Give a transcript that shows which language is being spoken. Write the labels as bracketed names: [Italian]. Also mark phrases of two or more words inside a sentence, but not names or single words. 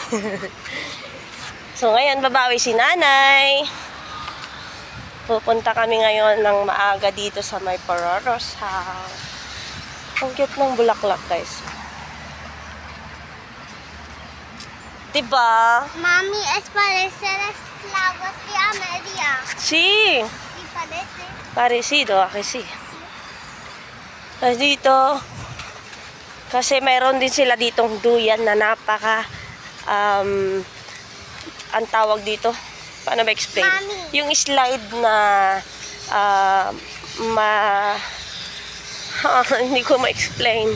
[Filipino] So ngayon, babawi si nanay. Pupunta kami ngayon ng maaga dito sa may Pororo's house. Ang cute ng bulaklak, guys. Diba? Mami, [Spanish] es parece las flowers de Amelia. Sí. Sí, parece. Parecido, aquí sí. [Filipino] Tapos dito, kasi mayroon din sila ditong duyan na napaka, ang tawag dito, paano ba explain? Mami. Yung slide na, hindi ko ma-explain.